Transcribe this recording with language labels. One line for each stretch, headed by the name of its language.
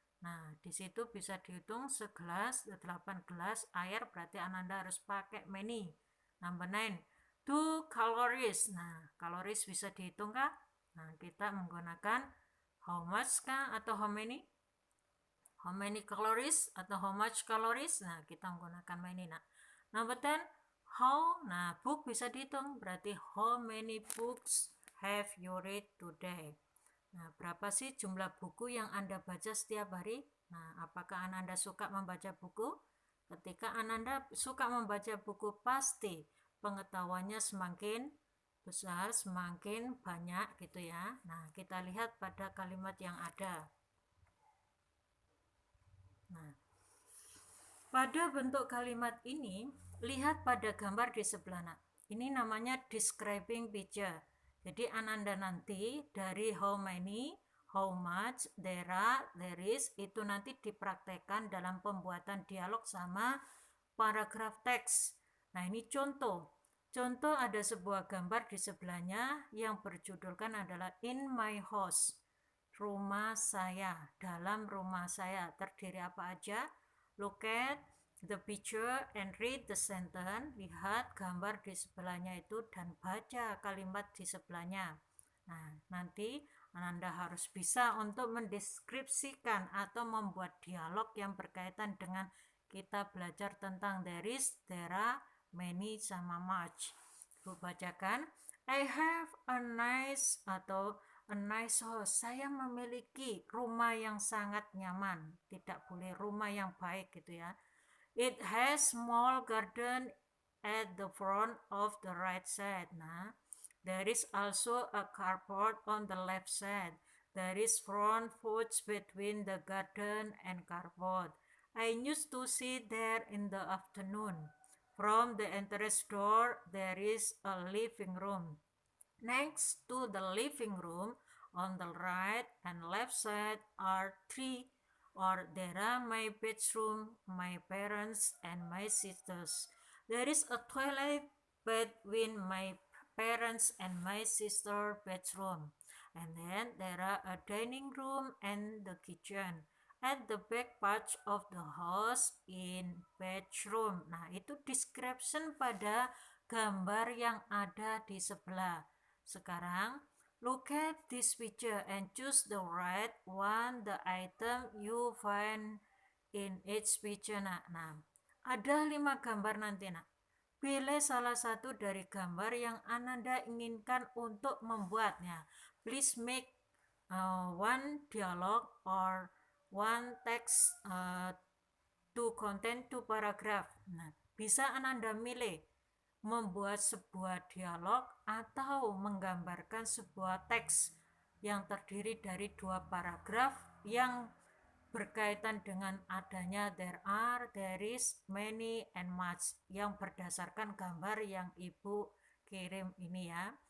Indonesian: Nah di situ bisa dihitung segelas, 8 gelas air, berarti Ananda harus pakai many.
English: Number 9, 2 calories.
Indonesian: Nah calories bisa dihitung kah? Nah kita menggunakan
English: how much
Indonesian: kah atau
English: how many calories atau how much calories.
Indonesian: Nah kita menggunakan many.
English: Nah number 10, how. Nah book
Indonesian: bisa dihitung, berarti
English: how many books have you read today.
Indonesian: Nah berapa sih jumlah buku yang Anda baca setiap hari. Nah apakah Ananda suka membaca buku? Ketika Ananda suka membaca buku, pasti pengetahuannya semakin besar, semakin banyak gitu ya. Nah kita lihat pada kalimat yang ada. Nah pada bentuk kalimat ini, lihat pada gambar di sebelah. Ini namanya
English: describing picture.
Indonesian: Jadi Ananda nanti dari
English: how many, how much, there are, there is,
Indonesian: itu nanti dipraktekkan dalam pembuatan dialog sama paragraf teks. Nah ini contoh. Contoh, ada sebuah gambar di sebelahnya yang berjudulkan adalah In My House. Rumah saya, dalam rumah saya. Terdiri apa aja?
English: Look at the picture and read the sentence.
Indonesian: Lihat gambar di sebelahnya itu dan baca kalimat di sebelahnya. Nah, nanti Ananda harus bisa untuk mendeskripsikan atau membuat dialog yang berkaitan dengan kita belajar tentang
English: there is, there are, many,
Indonesian: sama much. Ibu bacakan,
English: I have a nice
Indonesian: atau
English: a nice house.
Indonesian: Saya memiliki rumah yang sangat nyaman. Tidak boleh rumah yang baik gitu ya.
English: It has small garden at the front of the right side. Nah, there is also a carport on the left side. There is front porch between the garden and carport. I used to sit there in the afternoon. From the entrance door, there is a living room. Next to the living room, on the right and left side are three, or there are my bedroom, my parents, and my sisters. There is a toilet between my parents and my sister bedroom. And then there are a dining room and the kitchen. At the back part of the house in bedroom.
Indonesian: Nah, itu description pada gambar yang ada di sebelah. Sekarang,
English: look at this picture and choose the right one, the item you find in each picture.
Indonesian: Nah, ada 5 gambar nanti nak. Pilih salah satu dari gambar yang Ananda inginkan untuk membuatnya.
English: Please make one dialogue or one text to contain 2 paragraph.
Indonesian: Nah, bisa Ananda milih membuat sebuah dialog atau menggambarkan sebuah teks yang terdiri dari 2 paragraf yang berkaitan dengan adanya
English: there are, there is, many, and much
Indonesian: yang berdasarkan gambar yang Ibu kirim ini ya.